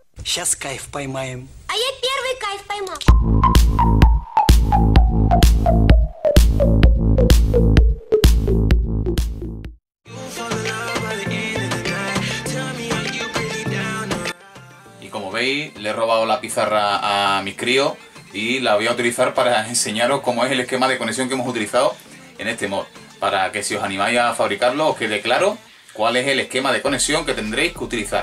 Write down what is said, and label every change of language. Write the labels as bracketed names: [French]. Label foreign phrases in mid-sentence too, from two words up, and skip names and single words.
[Russian] Сейчас кайф поймаем. А я первый кайф поймал. [Spanish] Y como veis, le he robado la pizarra a mis críos y la voy a utilizar para enseñaros cómo es el esquema de conexión que hemos utilizado en este mod, para que si os animáis a fabricarlo os quede claro cuál es el esquema de conexión que tendréis que utilizar.